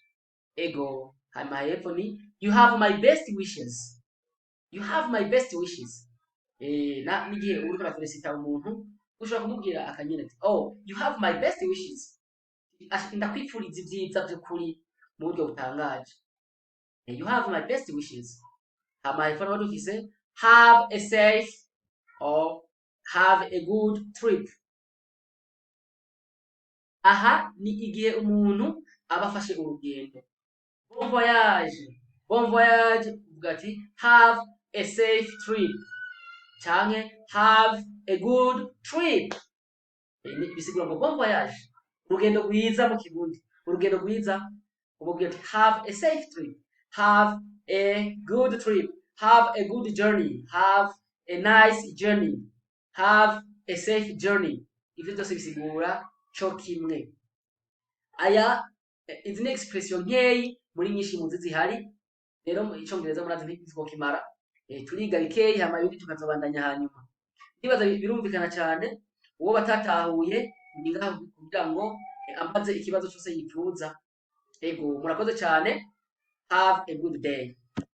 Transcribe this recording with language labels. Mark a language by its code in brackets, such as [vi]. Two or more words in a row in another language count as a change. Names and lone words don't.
[rn] Ego. Hanyuma hepfo ni [en] you have my best wishes, [rn] n'igihe uriko urafelicita umuntu ushobora kumubwira akanyene ati [en] you have my best wishes, [rn] ndakwipfuriza ivyiza vy'ukuri mu buryo butangaje. [en] You have my best wishes. [rn] Hama hepfo naho dufise [en] have a safe or have a good trip. [rn] Aha ni igihe umuntu abafashe urugendo. [fr] Bon voyage. Bon voyage [rn] uvuga ati [en] have a safe trip canke have a good trip. [rn] Bisigura ngo [fr] bon voyage, [rn] urugendo rwiza mu kirundi. Urugendo rwiza umubwira ati [en] have a safe trip, have a good trip, have a good journey, have a nice journey, have a safe journey. [rn] Ivyo byose bisigura co kimwe. Aya izi ni expression nkeyi muri nyinshi mu zihari. Rero mu Icongereza murazi ntitwokimara. Turiga bikeyi hama ibindi tukazobandanya hanyuma. Ndibaza birumvikana cyane. Uwo batatahuye ni ngaho kugira ngo ambaze ikibazo cyose yifuza. Ego murakoze cyane. [en] Have a good day.